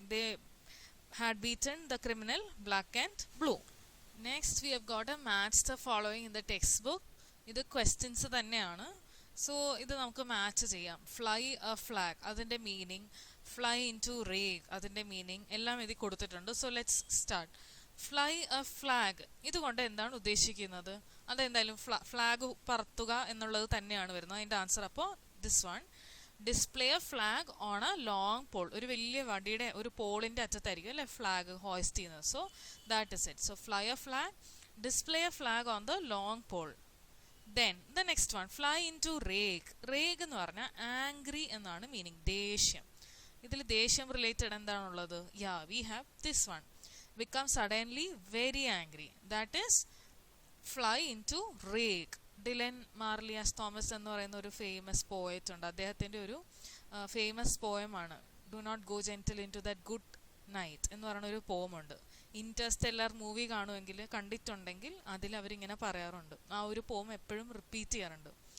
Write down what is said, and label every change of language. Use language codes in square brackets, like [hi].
[en] They had beaten the criminal black and blue. Next we have got a match the following in the textbook. [ml] ഇത് questions തന്നെയാണ്. So ഇത് നമുക്ക് match ചെയ്യാം. Fly A flag, അതിൻ്റെ meaning. Fly in to rage, അതിൻ്റെ meaning എല്ലാം ഇതിൽ കൊടുത്തിട്ടുണ്ട്. [en] So let's start. [ml] Fly A flag, ഇതുകൊണ്ട് എന്താണ് ഉദ്ദേശിക്കുന്നത്? അതെന്തായാലും ഫ്ലാഗ് പറത്തുക എന്നുള്ളത് തന്നെയാണ് വരുന്നത് അതിൻ്റെ ആൻസർ. അപ്പോൾ this one, [en] display a flag on a long pole, [ml] ഒരു വലിയ വടിയുടെ ഒരു പോളിൻ്റെ അറ്റത്തായിരിക്കും അല്ലേ ഫ്ലാഗ് ഹോയിസ്റ്റ് ചെയ്യുന്നത്. [en] So that is it. So fly a flag, display a flag on the long pole. Then the next one, [ml] fly in to rage. Rage എന്ന് പറഞ്ഞാൽ angry എന്നാണ് meaning, ദേഷ്യം. ഇതിൽ ദേഷ്യം റിലേറ്റഡ് എന്താണുള്ളത്? [en] Yeah, we have this one, become suddenly very angry, that is fly into rage. [ml] Dylan മാർലിയാസ് Thomas എന്ന് പറയുന്ന ഒരു ഫേമസ് പോയറ്റ് ഉണ്ട്, അദ്ദേഹത്തിൻ്റെ ഒരു famous പോയമാണ് do not go gentle in to that good night എന്ന് പറയുന്ന ഒരു പോമുണ്ട്. ഇൻറ്റർസ്റ്റെല്ലർ മൂവി കാണുമെങ്കിൽ കണ്ടിട്ടുണ്ടെങ്കിൽ അതിൽ അവരിങ്ങനെ പറയാറുണ്ട്, ആ ഒരു പോം എപ്പോഴും റിപ്പീറ്റ് ചെയ്യാറുണ്ട്.